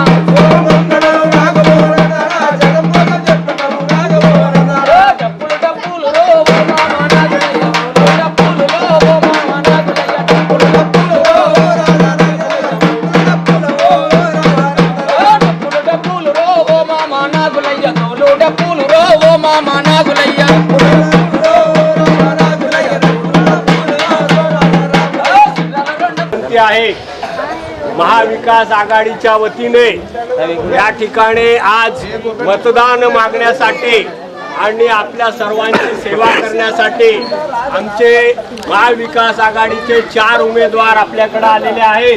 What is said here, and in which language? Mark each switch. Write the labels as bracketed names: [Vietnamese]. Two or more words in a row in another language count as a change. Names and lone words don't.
[Telugu] డప్పులు డప్పులు రో ఓ మామ నాగులయ్య డప్పులు రో ఓ మామ నాగులయ్య డప్పులు డప్పులు రో డప్పులు డప్పులు రో ఓ మామ నాగులయ్య డప్పులు డప్పులు రో ఓ మామ నాగులయ్య [Marathi] विनंती आहे महाविकास आघाडीच्या वतीने या ठिकाणी आज मतदान मागण्यासाठी आणि आपल्या सर्वांची सेवा करण्यासाठी आमचे महाविकास आघाडीचे 4 उमेदवार आपल्याकडे आलेले आहेत.